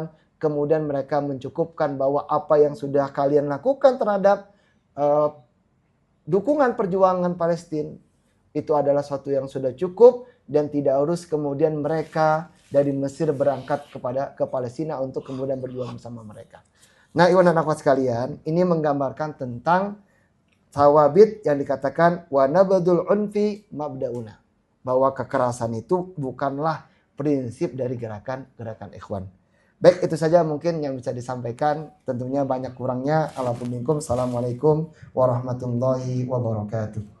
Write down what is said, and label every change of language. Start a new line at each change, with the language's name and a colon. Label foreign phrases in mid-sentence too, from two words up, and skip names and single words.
Indonesian: Kemudian mereka mencukupkan bahwa apa yang sudah kalian lakukan terhadap dukungan perjuangan Palestina itu adalah sesuatu yang sudah cukup dan tidak harus kemudian mereka dari Mesir berangkat ke Palestina untuk kemudian berjuang bersama mereka. Nah, Ikhwan dan akhwat sekalian, ini menggambarkan tentang sawabit yang dikatakan
Arabic: ونبذ العنف مبدؤنا,
Indonesian: bahwa kekerasan itu bukanlah prinsip dari gerakan Ikhwan. Baik, itu saja mungkin yang bisa disampaikan. Tentunya banyak kurangnya.
Arabic: السلام عليكم ورحمة الله وبركاته.